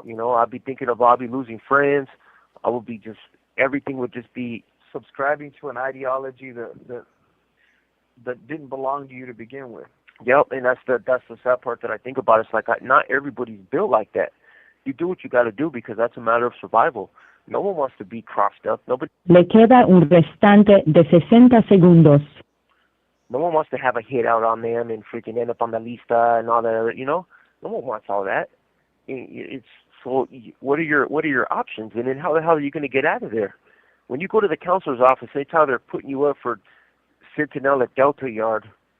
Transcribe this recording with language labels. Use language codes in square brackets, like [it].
[en] I'd be thinking of I'll be losing friends. I would be everything would just be subscribing to an ideology that didn't belong to you to begin with. Yep, and that's the sad part that I think about. It's like not everybody's built like that. You do what you got to do because that's a matter of survival. No one wants to be crossed up. Nobody. [es] Le queda un restante de 60 segundos. [en] No one wants to have a hit out on them and freaking end up on the lista and all that. No one wants all that. It's so. What are your options? And then how the hell are you going to get out of there? When you go to the counselor's office, they tell they're putting you up for Centinela Delta Yard.